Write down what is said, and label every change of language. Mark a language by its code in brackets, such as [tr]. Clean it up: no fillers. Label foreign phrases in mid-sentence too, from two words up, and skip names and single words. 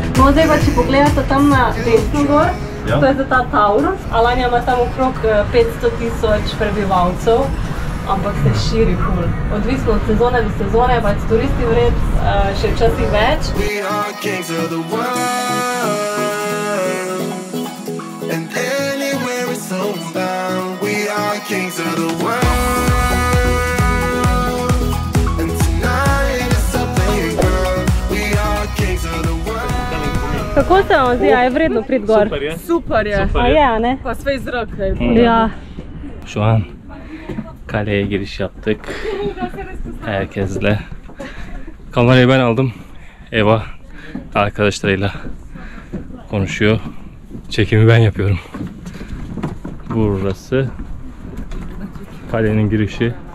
[sl] No, zdaj pa, če pogledate tam na desno gor, to je ta Taurus. Alanya ima tam okrog 500.000 prebivalcev, ampak se širi ful. Odvisno od sezone do sezone, pač turisti vred še včasih več. [en] We are kings of the world, and anywhere it's homebound. We are kings of the world, and tonight is a playground. We are kings of the world. [sl] Kako se vam zdi, a je vredno priti gor? Super je. Super je. A je, a ne? Pa sve zrak. Ya. [tr] Şu an kaleye giriş yaptık. Herkesle. Kamerayı ben aldım. Eva arkadaşlarıyla konuşuyor. Çekimi ben yapıyorum. Burası kalenin girişi.